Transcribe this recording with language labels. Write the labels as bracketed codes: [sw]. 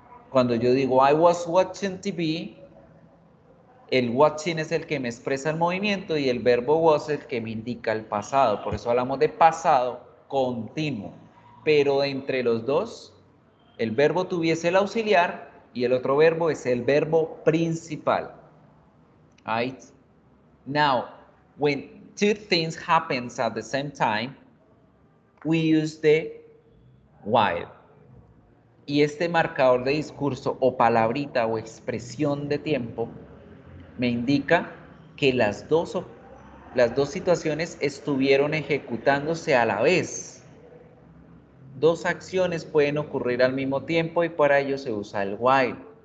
[es] Cuando yo digo [en] I was watching TV, [es] el watching es el que me expresa el movimiento y el verbo was el que me indica el pasado. Por eso hablamos de pasado continuo. Pero entre los dos, el verbo tuviese el auxiliar y el otro verbo es el verbo principal. [en] Right? Now, when two things happen at the same time, we use the while. [es] Y este marcador de discurso o palabrita o expresión de tiempo me indica que las dos situaciones estuvieron ejecutándose a la vez. Dos acciones pueden ocurrir al mismo tiempo y para ello se usa el while.